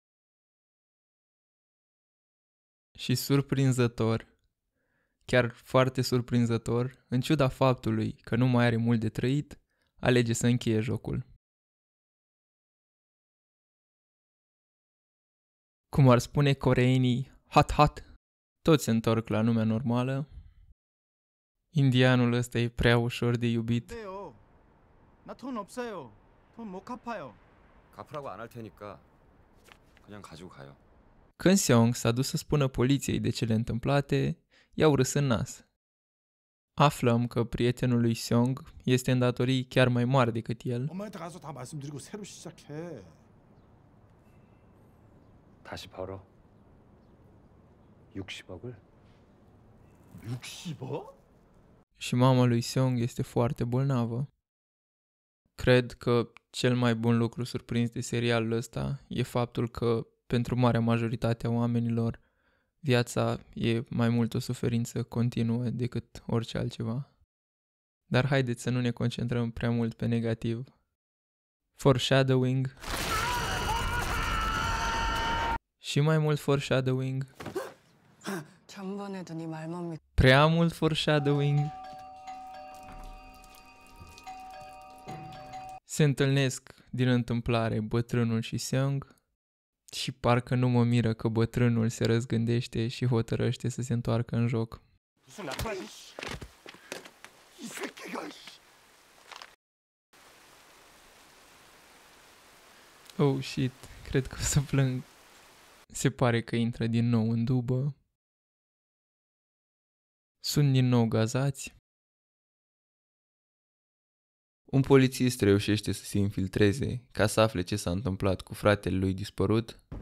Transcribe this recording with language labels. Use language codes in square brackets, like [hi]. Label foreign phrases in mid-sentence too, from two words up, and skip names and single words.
[ro] Și surprinzător, chiar foarte surprinzător, în ciuda faptului că nu mai are mult de trăit, alege să încheie jocul. Cum ar spune coreenii, hot hot, toți se întorc la lumea normală. Indianul ăsta e prea ușor de iubit. [ko] 나 돈 없어요. 돈 못 갚아요. 갚으라고 안 할 테니까 그냥 가지고 가요. [ro] Când Seong s-a dus să spună poliției de cele întâmplate, i-au râs în nas. Aflăm că prietenul lui Seong este în datorii chiar mai mari decât el. [ko] 엄마한테 가서 다 말씀드리고 새로 시작해. 다시 벌어. 60억을? 60억? [ro] Și mama lui Seong este foarte bolnavă. Cred că cel mai bun lucru surprins de serialul ăsta e faptul că, pentru marea majoritate a oamenilor, viața e mai mult o suferință continuă decât orice altceva. Dar haideți să nu ne concentrăm prea mult pe negativ. Foreshadowing. Și mai mult foreshadowing. [ko] 전번에도 네 말만 믿. [ro] Prea mult foreshadowing. Se întâlnesc din întâmplare bătrânul și Seong. Și parcă nu mă miră că bătrânul se răzgândește și hotărăște să se întoarcă în joc. [ko] 무슨 나쁜 이 새끼가 [en] Oh, shit, [ro] cred că o să plâng. Se pare că intră din nou în dubă. Sunt din nou gazați. Un polițist reușește să se infiltreze ca să afle ce s-a întâmplat cu fratele lui dispărut.